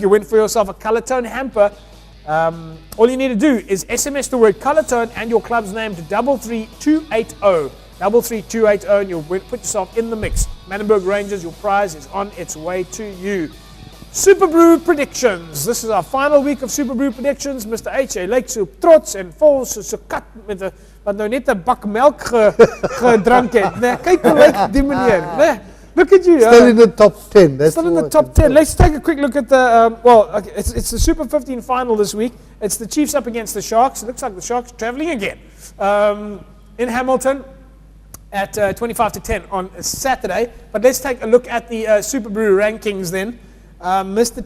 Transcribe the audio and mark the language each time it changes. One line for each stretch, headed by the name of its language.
English: You win for yourself a Color Tone hamper. All you need to do is SMS the word Color Tone and your club's name to 33280. 33280 and you'll put yourself in the mix. Manenberg Rangers, your prize is on its way to you. Super Brew predictions. This is our final week of Super Brew predictions. Mr. H.
Afrikaans: lyk so trots en vol soos 'n kat met 'n wat nou net 'n bak melk gedrink het. Nee, kyk hoe lyk die meneer. Nee,
English: look at you. Still in the top 10. That's still in the top 10. Let's take a quick look at the okay, it's the Super 15 final this week. It's the Chiefs up against the Sharks. It looks like the Sharks are traveling again. In Hamilton at 25 to 10 on Saturday. But let's take a look at the Super Brew rankings then. Mr.